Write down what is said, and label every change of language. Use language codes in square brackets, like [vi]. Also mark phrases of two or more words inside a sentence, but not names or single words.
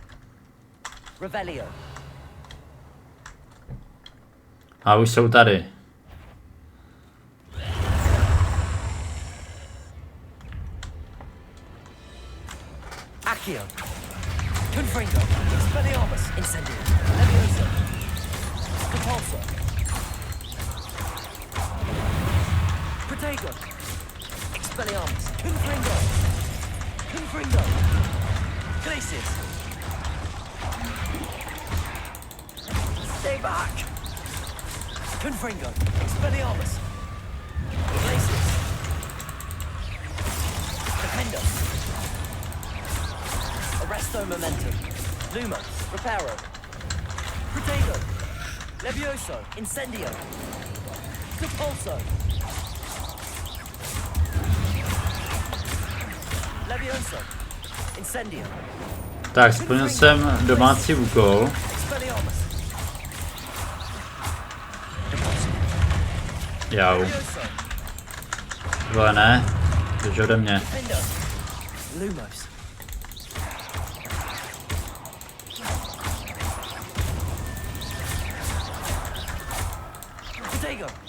[cs] Revelio. A už jsou tady. Accio. Confringo. Expelliarmus. Incendio. Levioso. Depulso. Protego. Expelliarmus. Confringo. Confringo. Glacius. [en] Stay back. [cs] Confringo. Expelliarmus. Glacius. Defendo. Arresto momentum. Lumos. Reparo. Protego. Levioso. Incendio. Repulso. Levioso. Incendio. Tak, splnil jsem domácí úkol. Expelliarmus. Jau. Tohle ne, takže ode mě. Defendo. Lumos. Protego.